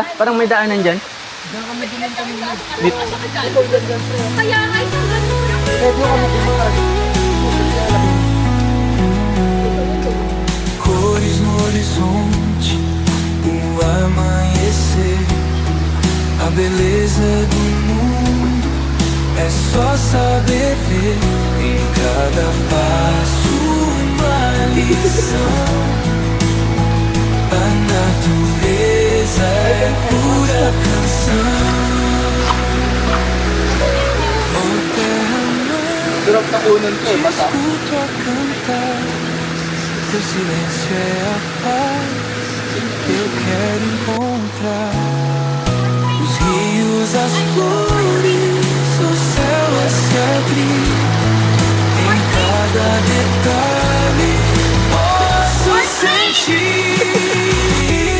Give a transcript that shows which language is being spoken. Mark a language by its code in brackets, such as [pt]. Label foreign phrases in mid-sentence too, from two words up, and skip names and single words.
[tl] Parang may daanan dyan. Kaya nga, isang ganun. [pt] Cores no horizonte, o amanhecer, a beleza do mundo é só saber ver e cada passo uma lição. A natureza é pura canção. Oh terra mãe, [tl] Sarap na kunan ko, [pt] te [tl] basta. [pt] escuto a cantar. Teu silêncio é a paz que eu quero encontrar. Os rios, as flores, o céu a se abrir. Em cada detalhe posso sentir.